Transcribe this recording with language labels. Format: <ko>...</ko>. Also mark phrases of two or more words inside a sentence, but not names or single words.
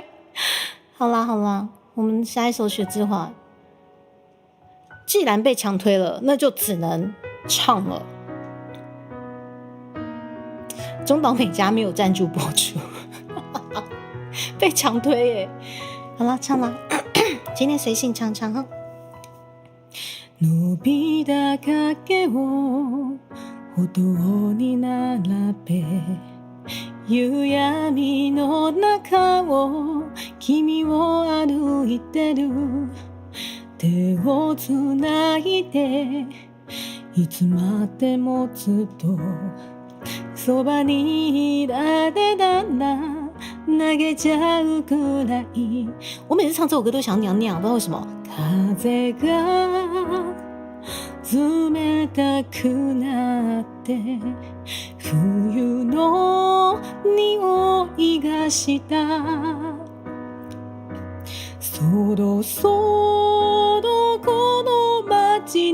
<zh>好啦，我们下一首雪之华，既然被强推了，那就只能唱了。中岛美嘉没有赞助播出。被强推耶！好啦，唱啦，今天随性唱哈。</zh> <ja>伸びた影を歩道に並べ、夕闇の中を君を歩いてる、手をつないでいつまでもずっとそばにいられたら投げちゃうくらい。</ja> <zh>我每次唱这首歌都想娘娘，不知道为什么。</zh> <ja>風が冷たくなって冬の匂いがした、そろそろこの街</ja>